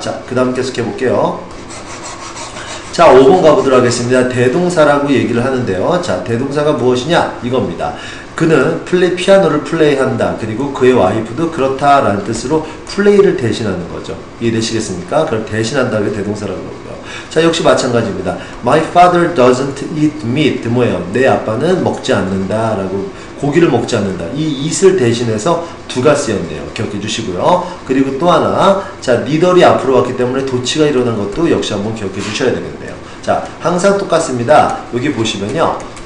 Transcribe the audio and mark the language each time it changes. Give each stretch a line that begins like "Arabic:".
Korean: 자, 그 다음 계속해 볼게요. 자, 5번 가보도록 하겠습니다. 대동사라고 얘기를 하는데요. 자, 대동사가 무엇이냐? 이겁니다. 그는 피아노를 플레이한다. 그리고 그의 와이프도 그렇다라는 뜻으로 플레이를 대신하는 거죠. 이해되시겠습니까? 그걸 대신한다는 게 대동사라고 그러고요. 자, 역시 마찬가지입니다.
English: My father doesn't eat meat.
Korean: 뭐예요? 내 아빠는 먹지 않는다 라고, 고기를 먹지 않는다. 이 eat을 대신해서 do가 쓰였네요. 기억해 주시고요. 그리고 또 하나, 자, neither이 앞으로 왔기 때문에 도치가 일어난 것도 역시 한번 기억해 주셔야 되겠네요. 자, 항상 똑같습니다. 여기 보시면요.